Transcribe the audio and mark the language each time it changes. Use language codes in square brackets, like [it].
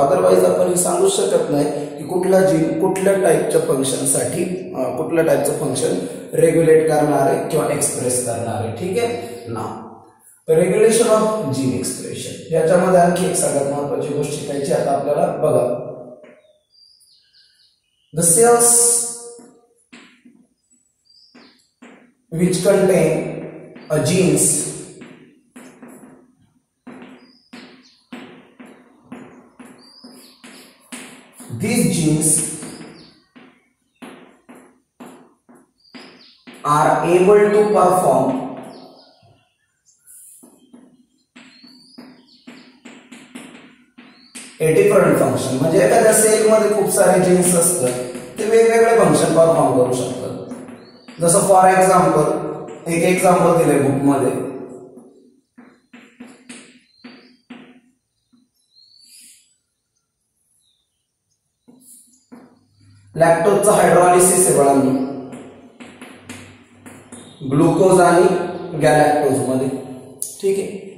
[mr] Otherwise आपण हे सांगू शकत नाही की कुठला जीन कुठल्या टाईपच्या फंक्शनसाठी कुठल्या टाईपचं फंक्शन रेग्युलेट करणार आहे किंवा एक्सप्रेस करणार आहे. ठीक आहे ना. रेग्युलेशन ऑफ जीन एक्सप्रेशन याच्यामध्ये आणखी एक सगळ्यात महत्वाची गोष्ट शिकायची आता आपल्याला. [en] बघा, the cells which contain a genes these genes are able to perform a different function. [mr] म्हणजे एखाद्या सेल मध्ये खूप सारे जीन्स असतात, ते वेगवेगळे फंक्शन परफॉर्म करू शकतात. जसं फॉर एक्झाम्पल एक एक्झाम्पल दिलंय बुक मध्ये, लॅक्टोजचं हायड्रॉलिसिस आहे बाळांनो, ग्लुकोज आणि गॅलॅक्टोज मध्ये. ठीक आहे.